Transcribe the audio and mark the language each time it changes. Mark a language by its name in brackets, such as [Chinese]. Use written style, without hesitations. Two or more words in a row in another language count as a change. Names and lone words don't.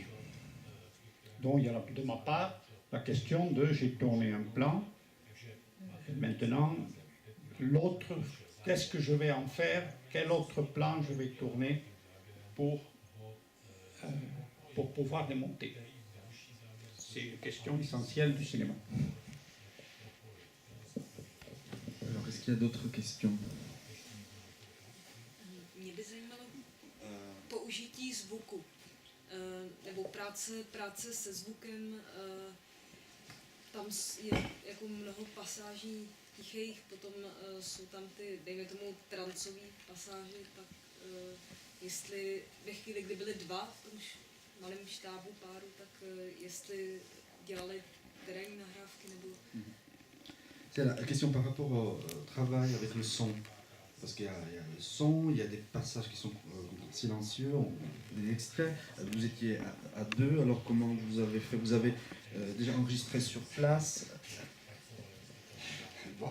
[French] Donc il y a de ma part la question de j'ai tourné un plan, et maintenant l'autre, qu'est-ce que je vais en faire, quel autre plan je vais tourner pour pouvoir les monter. C'est une question essentielle du cinéma. Alors, est-ce qu'il y a d'autres questions? [Czech] Mě by zajímalo použití zvuku, nebo práce se zvukem. Tam je jako mnoho pasáží tichých, potom jsou tam ty, dejme tomu, trancové pasáže, tak jestli ve chvíli, kdy byly dva v tom malém štábu páru, tak jestli dělali terénní nahrávky nebo... [French] C'est la question par rapport au travail avec le son. Parce qu'il y a le son, il y a des passages qui sont silencieux, des extraits. Vous étiez à deux, alors comment vous avez fait? Vous avez déjà enregistré sur place? Bon.